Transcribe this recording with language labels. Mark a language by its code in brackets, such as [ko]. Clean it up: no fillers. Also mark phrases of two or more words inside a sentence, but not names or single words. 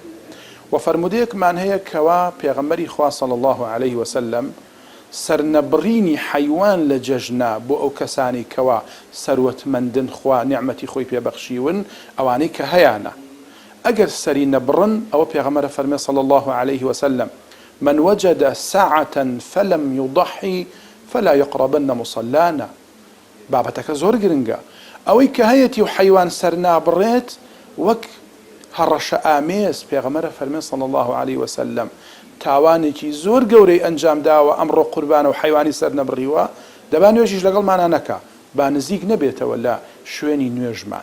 [ckb] و فرمودەیەکمان هەیە کەوا پێغەمبەری خوا صلی الله عليه وسلم سەرنەبڕینی حەیوان لە جەژنا بۆ ئەو کەسانی کەوا سەروەتمەندن خوا نیعمەتی خۆی پێبەخشیون ئەوانەی کە هەیانە ئەگەر سەری نەبڕن ئەوە پێغەمبەر فەرمێ [ar] صلی الله عليه وسلم من وجد ساعة فلم يضحي فلا يقربن مصلانا. [ckb] بابەتەکە زۆر گرنگە ئەوەی کە هەیەی و حەیوان سەر نابڕێت وەک هەڕەشە ئامێز پێغەمبەر فەرمێ [ar] صلی الله عليه وسلم [ckb] تاوانێکی زۆر گەورەی ئەنجام داوە ئەمڕۆ قوربانە و حەیوانی سەر نەبڕیوە دەبا نوێژیش لەگەڵمانە نەکا با نزیک نەبێتەوە لە شوێنی نوێژمان.